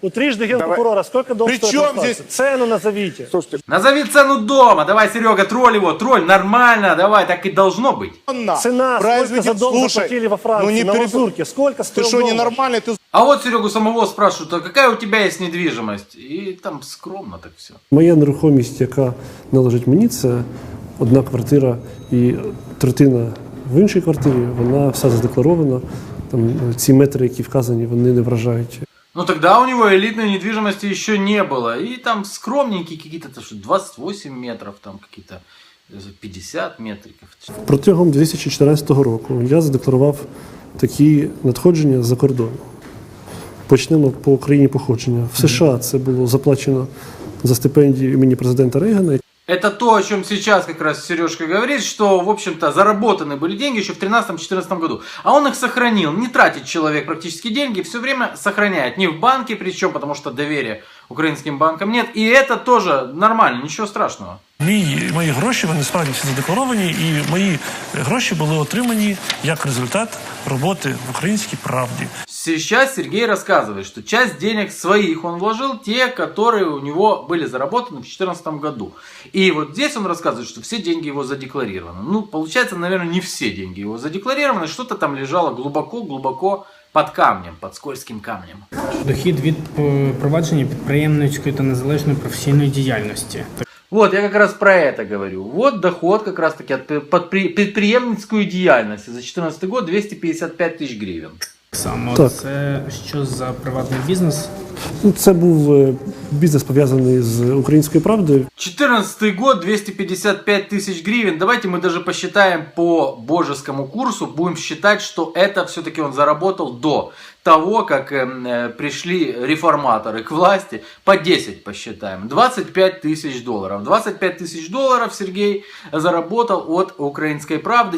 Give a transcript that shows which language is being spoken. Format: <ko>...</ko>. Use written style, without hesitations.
<ru>У трижды генпрокурора, сколько дом стоит во Франции? Здесь... Цену назовите. Слушайте. Назови цену дома. Давай, Серега, тролль его. Тролль, нормально, давай, так и должно быть. Цена, сколько за дом заплатили во Франции, на Лазурке? Сколько стоит дом? Ты что, ненормальный? А вот Серегу самого спрашивают, а какая у тебя есть недвижимость? И там скромно так все.</ru> <uk>Моя нерухомість, яка належить мені, це одна квартира і третина в іншій квартирі, вона вся задекларована. Там ці метри, які вказані, вони не вражають.</uk> <ru>Тогда у него элитной недвижимости еще не было. И там скромненькие какие-то, 28 метров, там какие-то 50 метриків.</ru> <uk>Протягом 2014 року я задекларував такі надходження з-за кордону. Почнемо по країні походження. В США це було заплачено за стипендію імені президента Рейгана.</uk> <ru>Это то, о чем сейчас как раз Сережка говорит, что, в общем-то, заработаны были деньги еще в 2013-2014 году. А он их сохранил. Не тратит человек практически деньги, все время сохраняет. Не в банке причем, потому что доверия украинским банкам нет. И это тоже нормально, ничего страшного.</ru> <uk>Мої гроші, вони справді всі задекларовані, і мої гроші були отримані як результат роботи в «Українській правді».</uk> <ru>Сейчас Сергей рассказывает, что часть денег своих он вложил, те, которые у него были заработаны в 2014 году. И вот здесь он рассказывает, что все деньги его задекларированы. Ну, получается, наверное, не все деньги его задекларированы, что-то там лежало глубоко-глубоко под камнем, под скользким камнем.</ru> <uk>Дохід від провадження підприємницької та незалежної професійної діяльності.</uk> <ru>Вот, я как раз про это говорю. Вот доход как раз таки от предприемницкую деятельность за 2014 год 255 тысяч гривен.</ru> <uk>Саме Так. це що за приватний бізнес? Це був бізнес пов'язаний з «Українською правдою».</uk> <ru>2014 год 255 тысяч гривен. Давайте мы даже посчитаем по божескому курсу. Будем считать, что это все-таки он заработал до того, как пришли реформаторы к власти. По 10 посчитаем. 25 тысяч долларов. 25 тысяч долларов Сергей заработал от «Украинской правды».</ru>